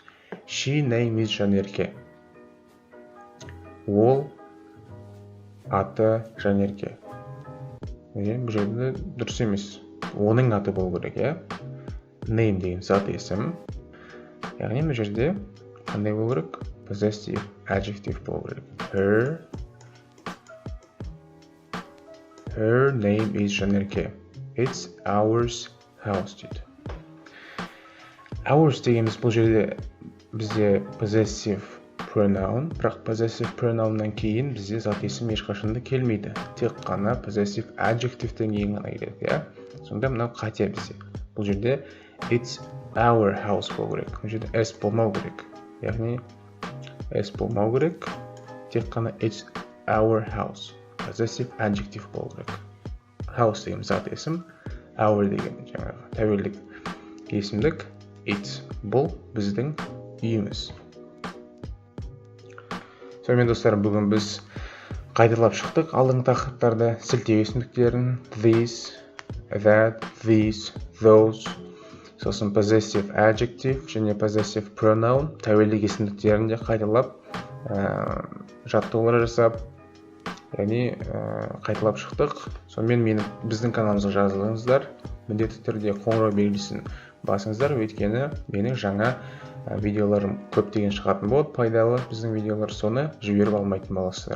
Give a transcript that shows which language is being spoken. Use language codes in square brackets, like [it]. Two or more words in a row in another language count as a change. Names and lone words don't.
[en] She name is Жанерке. [kk] Ол аты Жанерке. Бұл жерде дұрыс емес. Оның аты болу керек, Name деген зат есім. Яғни бұл жерде қандай болу керек? [en] Possessive adjective [kk] болу керек. [en] Her name is Жанерке. It's ours house [kk] дейді. Ours дегеніміз бұл жерде бізде [en] possessive pronoun, [kk] бірақ [en] possessive pronounнан [kk] кейін бізде зат есім ешқашанда келмейді. Тек қана [en] possessive adjectivетен [kk] кейін ғана келеді, Сонда мынау қате бізде. Бұл жерде [en] it's our house [kk] болу керек. Бұл жерде s болмау керек. Яғни s болмау керек. Тек қана [en] it's our house. Possessive adjective [kk] болу керек. House деген зат есім, our деген жаңағы тәуелдік есімдік, it бұл біздің үйіміз. Сонымен достар, бүгін біз қайталап шықтық алдыңғы тақырыптарды, сілтеу есімдіктерін, [en] this, that, these, those, [kk] сосын [en] possessive adjective [kk] және [en] possessive pronoun [kk] тәуелдік есімдіктерін де қайталап жаттығулар жасап, яғни қайталап шықтық. Сонымен біздің каналымызға жазылыңыздар, міндетті түрде қоңырау белгісін басыңыздар, өйткені менің жаңа видеоларым көптеген шығатын болады, пайдалы біздің видеолар, соны жіберіп алмайтын боласыздар.